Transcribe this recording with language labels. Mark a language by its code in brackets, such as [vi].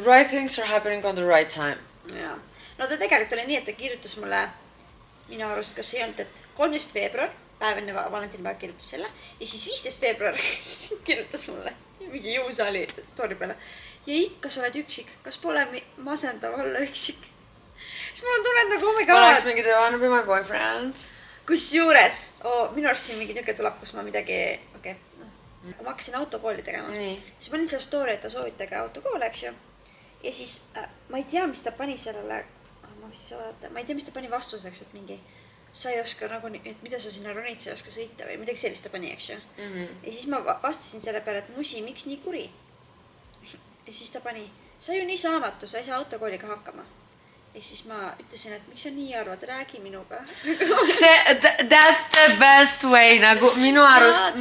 [en] Right things are happening on the right time. [et] No ta tegelikult oli nii, et ta kirjutas mulle minu arust, kas ei olnud, et 13. veebruar, päev enne Valentinipäev kirjutas selle, ja siis 15. veebruar kirjutas mulle mingi jõusaali story peale. Ja ikka sa oled üksik, kas pole masendav olla üksik? Siis mul on tunnet nagu, [en] oh my god. [et] Oleks mingi [en] do you wanna be my boyfriend? [et] Kus juures, minu arust siin mingi niuke tuleb, kus ma midagi, kui ma hakkasin autokooli tegema, siis panin selle story, et ta soovitage autokoole, eks ju. Ja siis ma ei tea, mis ta pani sellele, ma ei tea, mis ta pani vastuseks, et mingi, sa ei oska nagu, et mida sa sinna ronid, sa ei oska sõita või midagi sellist ta pani, eks ju. Ja siis ma vastasin selle peale, et musi, miks nii kuri? Ja siis ta pani, sa ju nii saamatu, sa ei saa autokooliga hakkama. Ja siis ma ütlesin, et miks sa nii arvad, räägi minuga. [en] That's the best way, [et] nagu minu arust.